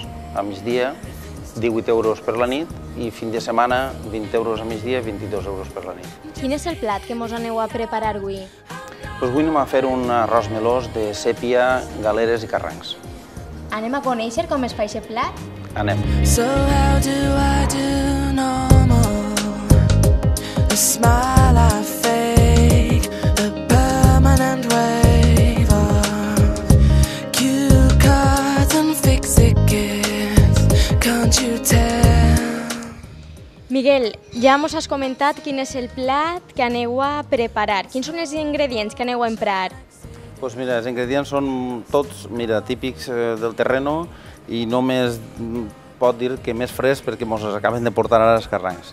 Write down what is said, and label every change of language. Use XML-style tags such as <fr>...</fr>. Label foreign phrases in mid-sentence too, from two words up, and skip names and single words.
<ca>A migdia, 18 euros per la nit i fin de setmana, 20 euros a migdia i 22 euros per la nit. Quin és el plat que mos aneu a preparar avui? Avui anem a fer un arròs melós de sèpia, galeres i carrancs. Anem a conèixer com es fa aquest plat? Anem.</ca> <en>So how do I do normal? A smile I fake, a permanent wave of cue cards and fix-it gifts. Can't you tell?</en> <ca>Miguel, ja mos has comentat quin és el plat que aneu a preparar. Quins són els ingredients que aneu a emprar? Doncs mira, els ingredients són tots, típics del terreno i només pot dir que més fresc perquè ens els acaben de portar ara els carrancs.</ca>